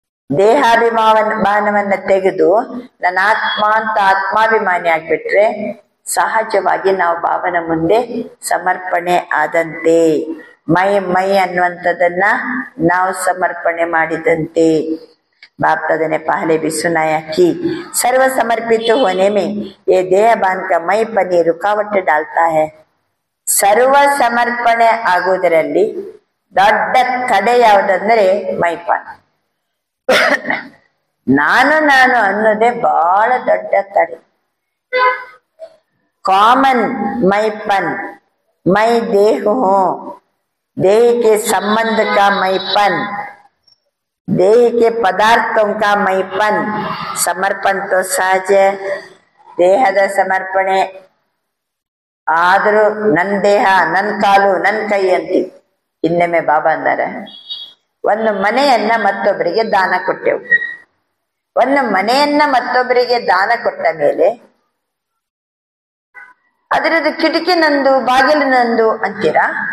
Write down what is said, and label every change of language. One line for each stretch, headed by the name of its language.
Kannada: ದೇಹಾಭಿಮಾನವನ್ನ ತೆಗೆದು ನನ್ನ ಆತ್ಮ ಅಂತ ಆತ್ಮಾಭಿಮಾನಿ ಆಗ್ಬಿಟ್ರೆ ಸಹಜವಾಗಿ ನಾವು ಬಾಬನ ಮುಂದೆ ಸಮರ್ಪಣೆ ಆದಂತೆ. ಮೈ ಮೈ ಅನ್ನುವಂಥದ್ದನ್ನ ನಾವು ಸಮರ್ಪಣೆ ಮಾಡಿದಂತೆ.
Hindi: बाप दादा ने पहले भी सुनाया कि सर्व समर्पित होने में ये देहभान का मैपन ये रुकावट डालता है.
Kannada: ಸರ್ವ ಸಮರ್ಪಣೆ ಆಗುವುದರಲ್ಲಿ ದೊಡ್ಡ ತಡೆ ಯಾವುದಂದ್ರೆ ಮೈಪನ್. ನಾನು ನಾನು ಅನ್ನೋದೇ ಬಹಳ ದೊಡ್ಡ ತಡೆ.
Hindi: ಕಾಮನ್ मैपन, मैं देह हूं, देह के संबंध का मैपन, देह के पदार्थों का मैपन.
Kannada: ಸಮರ್ಪಣ तो ಸಹಜ, ದೇಹದ ಸಮರ್ಪಣೆ ಆದ್ರೂ ನನ್ ದೇಹ, ನನ್ ಕಾಲು, ನನ್ ಕೈ ಅಂತೀವಿ. ಇನ್ನೊಮ್ಮೆ ಬಾಬಾ ಅಂದಾರೆ, ಒಂದು ಮನೆಯನ್ನ ಮತ್ತೊಬ್ಬರಿಗೆ ದಾನ ಕೊಟ್ಟೆವು. ಒಂದು ಮನೆಯನ್ನ ಮತ್ತೊಬ್ಬರಿಗೆ ದಾನ ಕೊಟ್ಟ ಮೇಲೆ ಅದರದ್ದು ಕಿಟಕಿ ನಂದು, ಬಾಗಿಲು ನಂದು ಅಂತೀರಾ?